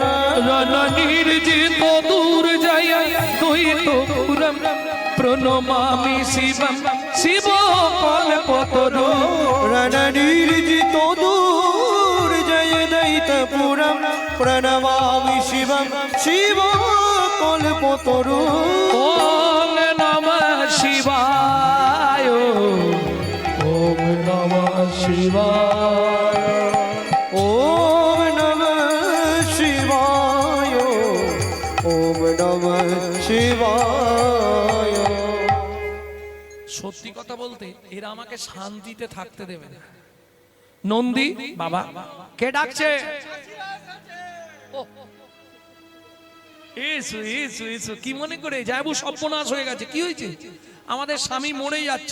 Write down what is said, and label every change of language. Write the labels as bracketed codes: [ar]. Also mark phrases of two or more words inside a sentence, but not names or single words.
[sa] রণনির্জিত দূর জয় দুহিত পুরম প্রণমামি শিবম শিব কল্পতরু। রণনির্জিত দূর জয় দৈতপুরম প্রণমামি শিবম শিব কল্পতরু। ওম নমঃ শিবায়, ওম নমঃ শিবায়, ওম নমঃ শিবায়, ওম নমঃ শিবায়। [bn] সত্যি কথা বলতে এরা আমাকে শান্তিতে থাকতে দেবে না। নন্দী বাবা কে ডাকছে? এসো এসো এসো। কি মনে করে যাবো? সর্বনাশ হয়ে গেছে। কি হয়েছে? আমাদের স্বামী মরে যাচ্ছে।